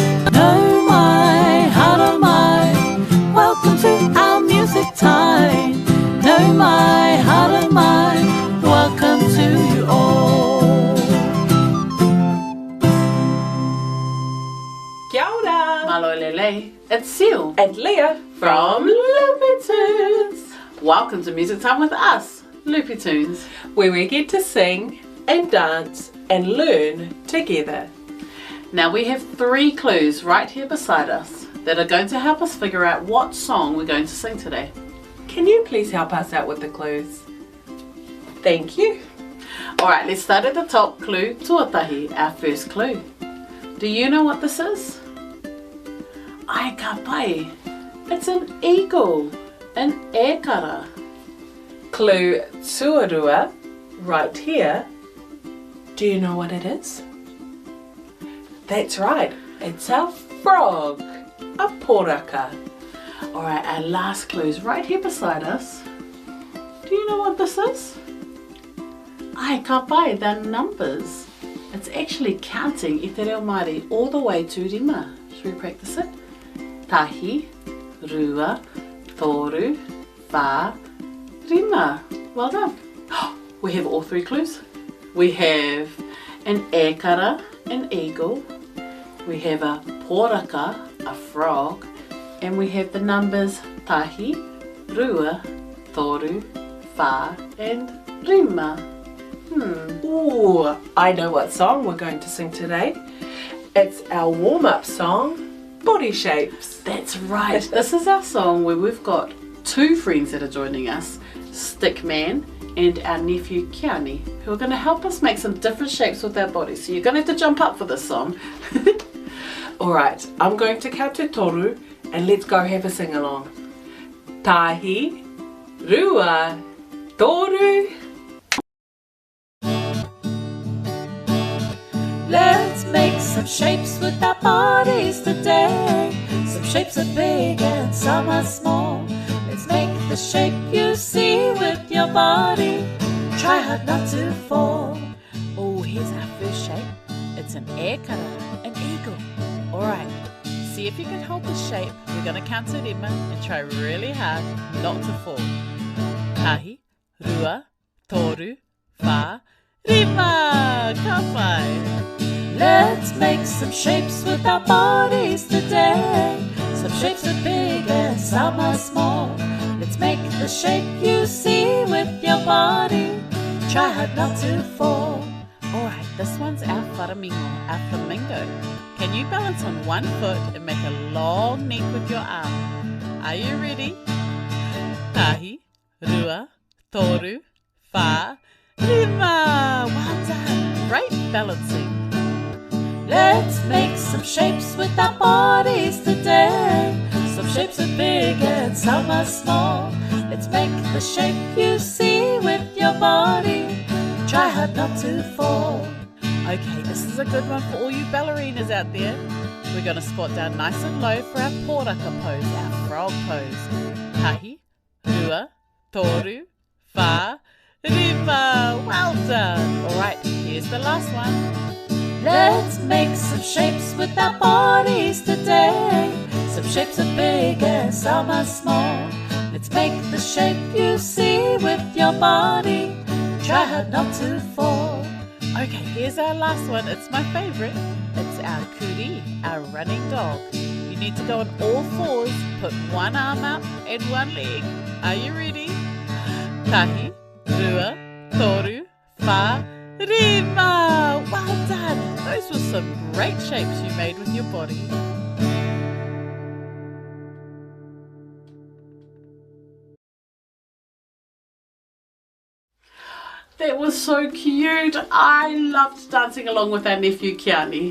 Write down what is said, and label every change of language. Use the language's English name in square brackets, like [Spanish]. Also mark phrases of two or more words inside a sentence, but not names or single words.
[Māori] Nau Mai Haramai, [English] welcome to our music time. [Māori] Nau Mai Haramai, [English] welcome to you all. [Māori] Kia ora! [Tongan] Malo lele, [English] it's Seal And Leah from Loopy Tunes. Welcome to Music Time with us, Loopy Tunes, where we get to sing and dance and learn together. Now we have 3 clues right here beside us that are going to help us figure out what song we're going to sing today. Can you please help us out with the clues? Thank you. Alright, let's start at the top. Clue tuatahi, our first clue. Do you know what this is? [Māori] Ai ka pai. [English] It's an eagle, an ekara. Clue tuarua, right here. Do you know what it is? That's right, it's a frog, a poraka. Alright, our last clue is right here beside us. Do you know what this is? [Māori] Ai ka pai, [English] they're numbers. It's actually counting [Māori] i te Reo Māori [English] all the way to rima. Should we practice it? [Māori] Tahi, rua, toru, wha, rima. [English] Well done. We have all 3 clues. We have an ekara, an eagle. We have a poraka, a frog. And we have the numbers [Māori] tahi, rua, toru, wha, [English] and rima. Ooh, I know what song we're going to sing today. It's our warm-up song, Body Shapes. That's right. This is our song where we've got 2 friends that are joining us, Stickman and our nephew Kiani, who are going to help us make some different shapes with our bodies. So you're going to have to jump up for this song. Alright, I'm going to count to toru and let's go have a sing-along. [Māori] Tahi, rua, toru. [English] Let's make some shapes with our bodies today. Some shapes are big and some are small. Let's make the shape you see with your body. Try hard not to fall. Oh, here's our first shape. It's an ekara, an eagle. Alright, see if you can hold the shape. We're going to count to rima and try really hard not to fall. [Māori] Tahi, rua, toru, wha, rima, ka pai. [English] Let's make some shapes with our bodies today. Some shapes are big and some are small. Let's make the shape you see with your body. Try hard not to fall. Alright, this one's our our flamingo. Can you balance on one foot and make a long neck with your arm? Are you ready? [Māori] Tahi, rua, toru, wha, rima. [English] Well done. Great balancing. Let's make some shapes with our bodies today. Some shapes are big and some are small. Let's make the shape you see with your body. Try hard not to fall. Okay, this is a good one for all you ballerinas out there. We're going to squat down nice and low for our poraka pose, our frog pose. [Māori] Tahi, rua, toru, wha, rima. [English] Well done. Alright, here's the last one. Let's make some shapes with our bodies today. Some shapes are big and some are small. Let's make the shape you see with your body. Try hard not to fall. Okay, here's our last one. It's my favourite. It's our kuri, our running dog. You need to go on all 4s, put one arm up and one leg. Are you ready? [Māori] Tahi, rua, toru, wha, rima. [English] Well done. Those were some great shapes you made with your body. That was so cute. I loved dancing along with our nephew Kiani.